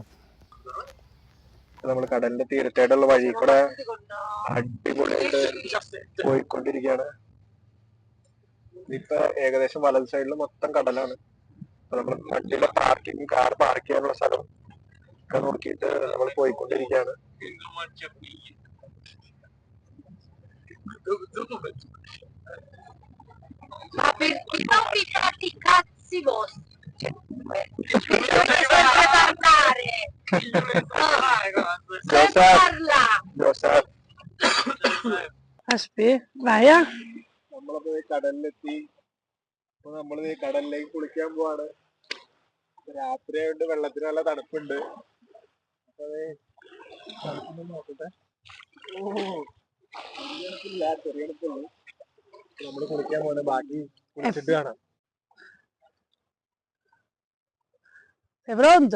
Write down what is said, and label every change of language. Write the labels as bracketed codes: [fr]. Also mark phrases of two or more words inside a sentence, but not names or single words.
[ml] നമ്മൾ കടലിന്റെ തീരത്തായിട്ടുള്ള വഴി കൂടെ അടിപൊളിയായിട്ട് പോയിക്കൊണ്ടിരിക്കുകയാണ്. ഇപ്പൊ ഏകദേശം വലത് സൈഡിൽ മൊത്തം കടലാണ്. നമ്മൾ വണ്ടിയുടെ [en] car park [ml] ചെയ്യാനുള്ള സ്ഥലം ഒക്കെ നോക്കിയിട്ട് നമ്മൾ പോയിക്കൊണ്ടിരിക്കുകയാണ്. [it] Ma perché non vi fate i cazzi vostri? Dovete sempre parlare! Sempre parla! Vaya. [ml] നമ്മളിപ്പോ കടലിലെത്തി. അപ്പൊ നമ്മള് കടലിലേക്ക് കുളിക്കാൻ പോവാണ്. രാത്രിയായോണ്ട് വെള്ളത്തിന് നല്ല തണുപ്പുണ്ട്. അപ്പൊ തണുപ്പൊന്നും നോക്കട്ടെ. ചെറിയ തണുപ്പുള്ളൂ. നമ്മള് കുളിക്കാൻ പോകുന്ന ബാക്കി കുളിച്ചിട്ട് കാണാം. [it] Sei pronto?